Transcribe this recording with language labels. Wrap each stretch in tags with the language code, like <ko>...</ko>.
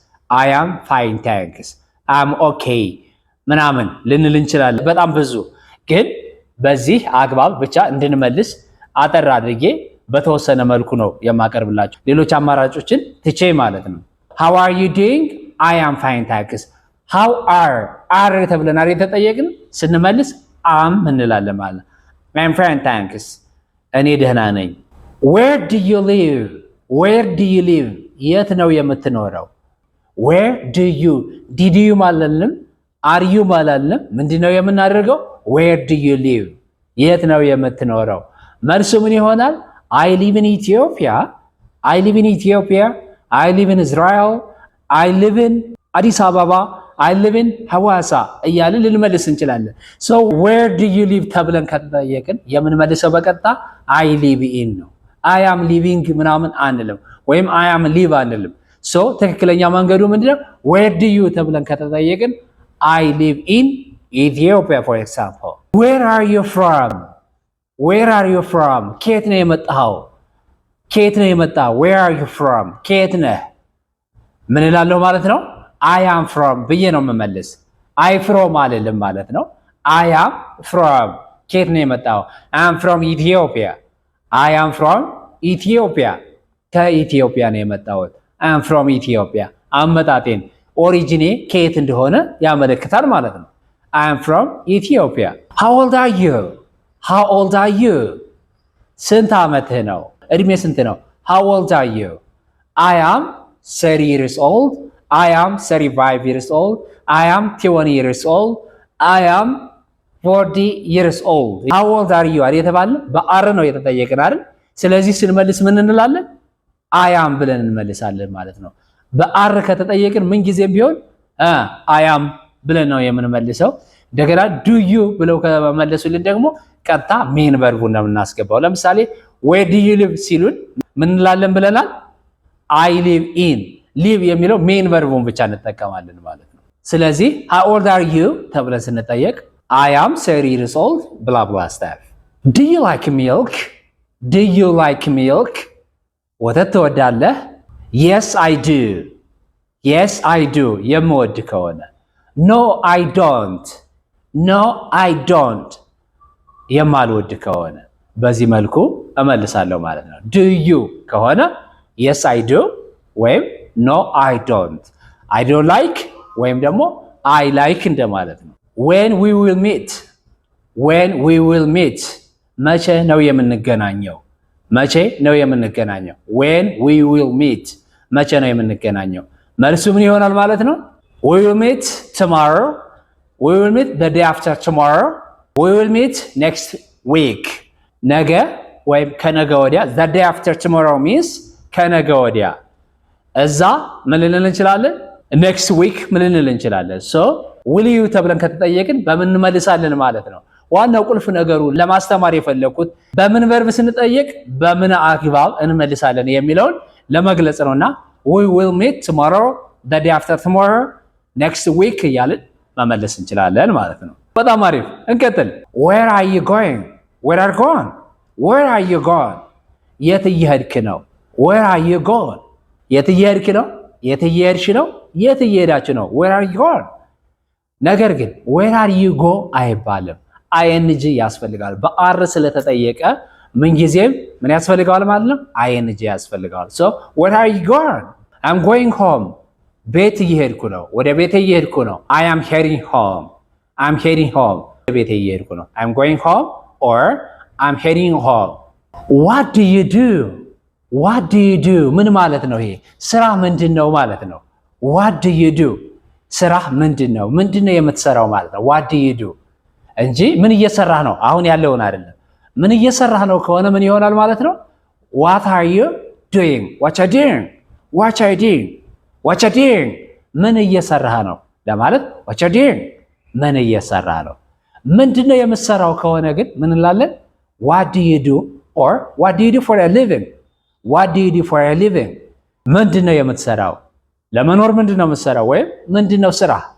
<en>I am fine thanks. I'm okay</en> <am>ምናምን ልንል እንችላለን። በጣም ብዙ ግን በዚህ አግባብ ብቻ እንድንመልስ አጠር አድርጌ በተወሰነ መልኩ ነው የማቀርብላችሁ። ሌሎች አማራጮችን ትቼ ማለት ነው።</am> <en>How are you doing? I am fine thanks. How are</en> <am>ተብለን የተጠየቅን ስንመልስ</am> <en>am</en> <am>እንላለን ማለት ነው።</am> <en>I'm fine thanks.</en> <am>እኔ ደህና ነኝ።</am> <en>Where do you live? Where do you live?</en> <am>የት ነው የምትኖረው?</am> <en>Where do you? Did you</en> <am>ማለልም</am> <en>are you</en> <am>ማለልም ምንድነው የምናደርገው?</am> <en>Where do you live?</en> <am>የት ነው የምትኖረው? መልሱ ምን ይሆናል?</am> <en>I live in Ethiopia. I live in Ethiopia. I live in Israel. I live in Addis Ababa. I live in Hawassa</en> <am>እያልን ልንመልስ እንችላለን።</am> <en>So where do you live</en> <am>ተብለን ከተጠየቅን የምንመልሰው በቀጥታ</am> <en>I live in</en> <am>ነው።</am> <en>I am living</en> <am>ምናምን አንልም ወይም</am> <en>I am live</en> <am>አንልም። So ትክክለኛ መንገዱ ምንድነው?</am> <en>Where do you</en> <am>ተብለን ከተጠየቅን</am> <en>I live in Ethiopia for example. Where are you from? Where are you from?</en> <am>ከየት ነው የመጣኸው? ከየት ነው የመጣኸው?</am> <en>Where are you from?</en> <am>ከየት ነህ? ምን እላለሁ ማለት ነው?</am> <en>I am from</en> <am>ብዬ ነው የምመልስ።</am> <en>I from</en> <am>አልልም ማለት ነው። I am from ከየት ነው የመጣው?</am> <en>I am from Ethiopia. I am from Ethiopia</en> <am>ከኢትዮጵያ ነው የመጣሁት።</am> <en>I am from Ethiopia</en> <am>አመጣጤን ኦሪጂኔ ከየት እንደሆነ ያመለክታል ማለት ነው።</am> <en>I am from Ethiopia. How old are you? How old are you?</en> <am>ስንት ዓመትህ ነው? እድሜ ስንት ነው?</am> <en>How old are you? I am 30 years old. I am 35 years old. I am 20 years old. I am 40 years old. How old are you?</en> <am>አሪ የተባለ በአር ነው የተጠየቅን አይደል? ስለዚህ ስንመልስ ምን እንላለን?</am> <en>I am</en> <am>ብለን እንመልሳለን ማለት ነው። በአር ከተጠየቅን ምን ጊዜም ቢሆን I am ብለን ነው የምንመልሰው። እንደገና</am> <en>do you</en> <am>ብለው ከመለሱልን ደግሞ ቀጥታ ሜን ቨርቡን ነው የምናስገባው። ለምሳሌ</am> <en>where do you live</en> <am>ሲሉን ምን እንላለን ብለናል?</am> <en>I live in live</en> <am>የሚለው ሜን ቨርቡን ብቻ እንጠቀማለን ማለት ነው። ስለዚህ</am> <en>how old are you</en> <am>ተብለን ስንጠየቅ</am> <en>I am 30 years old blah blah stuff. Do you like milk? Do you like milk?</en> <am>ወተት ትወዳለህ?</am> <en>Yes I do. Yes I do</en> <am>የምወድ ከሆነ</am> <en>No I don't. No I don't</en> <am>የማልወድ ከሆነ በዚህ መልኩ እመልሳለሁ ማለት ነው።</am> <en>Do you ከሆነ Yes I do ወይም No I don't. I don't like</en> <am>ወይም ደግሞ</am> <en>I like</en> <am>እንደማለት ነው።</am> <en>When we will meet. When we will meet</en> <am>መቼ ነው የምንገናኘው? መቼ ነው የምንገናኘው?</am> <en>When we will meet</en> <am>መቼ ነው የምንገናኘው? መልሱ ምን ይሆናል ማለት ነው?</am> <en>We will meet tomorrow. We will meet the day after tomorrow. We will meet next week.</en> <am>ነገ ወይም ከነገ ወዲያ</am> <en>the day after tomorrow means</en> <am>ከነገ ወዲያ እዛ ምን ልንል እንችላለን?</am> <en>next week</en> <am>ምን ልንል እንችላለን?</am> <en>so will you</en> <am>ተብለን ከተጠየቅን በምን እንመልሳለን ማለት ነው። ዋናው ቁልፍ ነገሩ ለማስተማር የፈለኩት በምን ቨርብ ስንጠየቅ በምን አግባብ እንመልሳለን የሚለውን ለመግለጽ ነውና</am> <en>we will meet tomorrow, the day after tomorrow, next week</en> <am>እያልን መመለስ እንችላለን ማለት ነው። በጣም አሪፍ እንቀጥል።</am> <en>where are you going? where are you going? where are you going?</en> <am>የት እየሄድክ ነው?</am> <en>where are you going?</en> <am>የት እየሄድክ ነው? የት እየሄድሽ ነው? የት እየሄዳችሁ ነው? where are you going? ነገር ግን</am> <en>where are you go</en> <am>አይባልም። ing ያስፈልጋል። በአር ስለተጠየቀ ምንጊዜም ምን ያስፈልገዋል ማለት ነው? አይንጂ ያስፈልገዋል።</am> <en>so where are you going? I'm going home.</en> <am>ቤት እየሄድኩ ነው። ወደ ቤቴ እየሄድኩ ነው።</am> <en>I am heading home. I'm heading home.</en> <am>ወደ ቤቴ እየሄድኩ ነው።</am> <en>I'm going home or I'm heading home. What do you do? What do you do?</en> <am>ምን ማለት ነው ይሄ? ስራ ምንድነው ማለት ነው።</am> <en>What do you do?</en> <am>ስራ ምንድነው? ምንድነው የምትሰራው ማለት ነው።</am> <en>What do you do?</en> <am>እንጂ ምን እየሰራህ ነው አሁን ያለውን አይደለም። ምን እየሰራህ ነው ከሆነ ምን ይሆናል ማለት ነው?</am> <en>What are you doing? What are you doing? What are you doing? What are you doing?</en> <am>ምን እየሰራህ ነው ለማለት</am> <en>what are you doing?</en> <am>ምን እየሰራህ ነው። ምንድነው የምትሰራው ከሆነ ግን ምን እንላለን?</am> <en>What do you do? or what do you do for a living? What do you do for a living?</en> <am>ምንድነው የምትሰራው? ለመኖር ምንድነው የምትሰራው ወይም ምንድነው ስራ?</am>